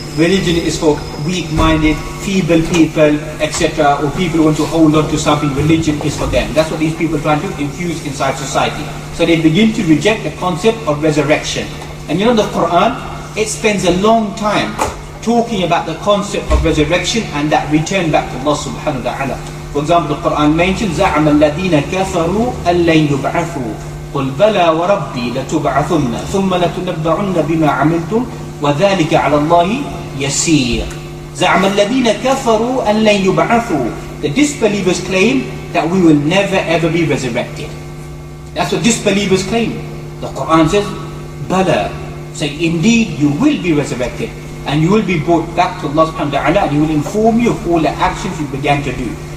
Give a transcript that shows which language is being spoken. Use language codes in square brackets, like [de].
[en] Religion is for weak-minded, feeble people, etc., or people who want to hold on to something. Religion is for them. That's what these people are trying to infuse inside society. So they begin to reject the concept of resurrection. And you know the Quran, it spends a long time talking about the concept of resurrection and that return back to Allah subhanahu wa ta'ala. For example, the Quran mentions [ar] زَعَمَ الَّذِينَ كَفَرُوا أَن لَّن يُبْعَثُوا قُلْ بَلَى وَرَبِّي لَتُبْعَثُنَّ ثُمَّ لَتُنَبَّعُنَّ بِمَا عَمِلْتُمْ وَذَلِكَ عَلَى اللَّهِ يَسِيرٌ. زَعَمَ الَّذِينَ كَفَرُوا أَن لَّن يُبْعَثُوا. [en] The disbelievers claim that we will never ever be resurrected. That's what disbelievers claim. The Quran says, Bala, say indeed you will be resurrected. And you will be brought back to Allah subhanahu wa ta'ala, and He will inform you of all the actions you began to do.